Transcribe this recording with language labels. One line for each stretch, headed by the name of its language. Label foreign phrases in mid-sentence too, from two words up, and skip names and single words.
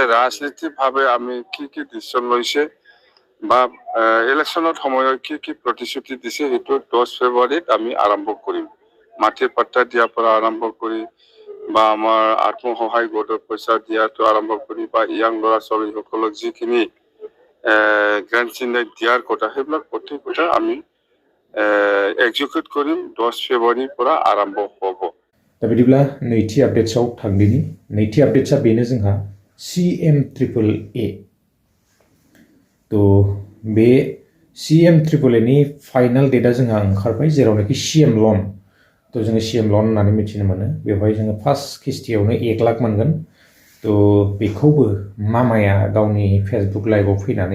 Assamese: ৰাজনীতিভাৱে আমি কি ডিসিশন লৈছে বা ইলেকশনত সময়ত কি প্ৰতিশ্ৰুতি দিছে সেইটো 10 ফেব্ৰুৱাৰীত আমি আৰম্ভ কৰিম মাটিৰ পাট্টা দিয়াৰ পৰা আৰম্ভ কৰি বা আমাৰ আত্মসহায়ক গোটৰ পইচা দিয়াটো আৰম্ভ কৰি বা ইয়াং ল'ৰা ছোৱালীসকলক যিখিনি গ্ৰেণ্ড চিন্তাই দিয়াৰ কথা সেইবিলাক প্ৰত্যেক কথা আমি এক্সিকিউট কৰিম 10 ফেব্ৰুৱাৰীৰ পৰা আৰম্ভ হ'ব
Bodo: दा बिदिब्ला नैथि आपडेट्सआव थांदिनि नैथि आपडेट्सआ बेनो जोंहा CMAAA बे CMAAA नि फाइनाल डेटआ जोंहा ओंखारबाय जेरावनाखि CM लन जोङो CM लन होननानै मिथिनो मोनो बेवहाय जोङो फार्स्ट किस्तियावनो 1 लाख मोनगोन बेखौबो मामाया गावनि फेसबुक लाइभआव फैनानै